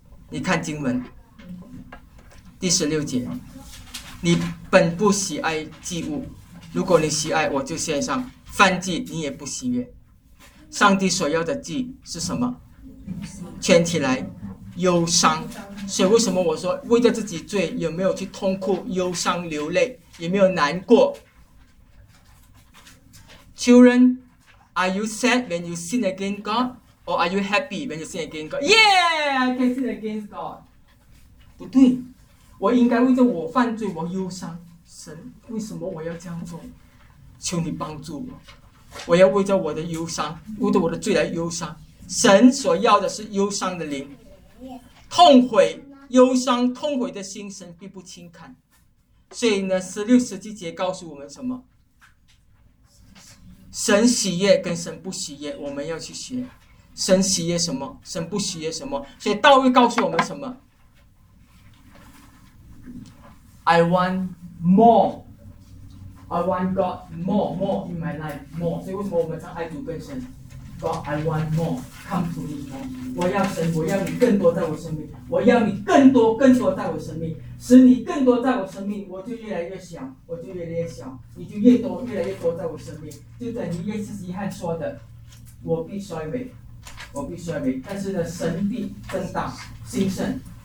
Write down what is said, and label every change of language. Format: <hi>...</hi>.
<zh>你看经文第十六节，你本不喜爱祭物，如果你喜爱，我就献上燔祭，你也不喜悦。上帝所要的祭是什么？圈起来，忧伤。所以为什么我说为着自己罪也没有去痛哭忧伤流泪，也没有难过。</zh> <en>Children, are you sad when you sin against God? Or are you happy when you sin against God? Yeah, I can sin against God.</en> <zh>不对，我应该为着我犯罪我忧伤，神为什么我要这样做？求你帮助我，我要为着我的忧伤，为着我的罪来忧伤。神所要的是忧伤的灵，痛悔忧伤痛悔的心神并不轻看。所以呢，十六十七节告诉我们什么？神喜悦跟神不喜悦，我们要去学神喜悦什么，神不喜悦什么。所以道会告诉我们什么？</zh> <en>I want moreI want God more in my life, more.</en> <zh>所以为什么我们唱爱主更深？</zh> <en>God, I want more. Come to me more.</en> <zh>我要神，我要你更多在我生命，我要你更多更多在我生命，使你更多在我生命，我就越来越小，我就越来越小，你就越多越来越多在我生命。就等于约瑟约翰说的，我必衰微，我必衰微，但是呢，神必增大兴盛。</zh>